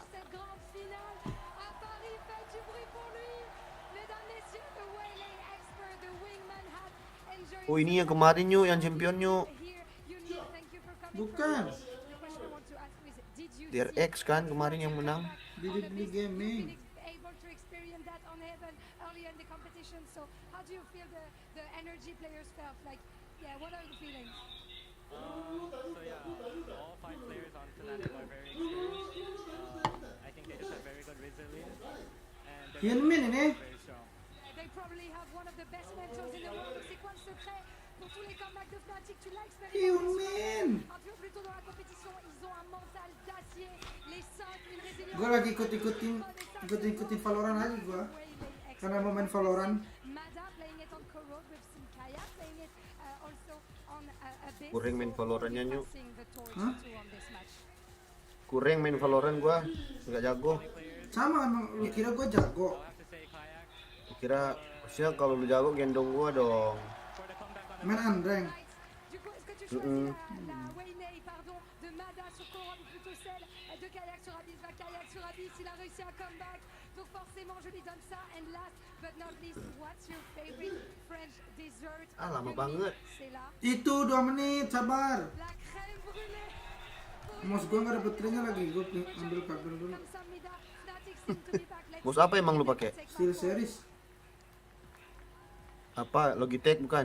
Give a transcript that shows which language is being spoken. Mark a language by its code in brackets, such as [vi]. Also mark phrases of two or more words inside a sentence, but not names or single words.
[id] Oh ini yang kemarin yuk, yang champion yuk. Bukan. DRX kan kemarin yang menang. Di gaming. [en] So how do you feel the energy players felt? Like, yeah, what are the feelings? So yeah, all 5 players on Fnatic are very experienced. I think they just have very good resilience and they're very strong. They probably have one of the best mentors in the world. [fr] C'est quoi le secret pour tous les comebacks de Fnatic? Tu l'as expérimenté un peu plus tôt dans la compétition. Ils ont un mental d'acier. Les 5, une résilience. [id] Gue lagi ikutin Valorant lagi gue. Karena mau main Valorant. Kurang main Valorantnya nyuk. Hah? Kurang main Valorant gua, nggak jago. Sama emang, lu kira gua jago. Lu kira, maksudnya kalau lu jago gendong gua dong. Main Andreng. [fr] Donc forcément je lui donne ça. [en] And last but not least, what's your favorite French dessert? [id] Ah lama banget. Itu 2 menit, sabar. Mouse gua nggak ada baterainya lagi, gua ambil kabel dulu. Mouse apa emang lu pakai? Steel Series. Apa Logitech bukan?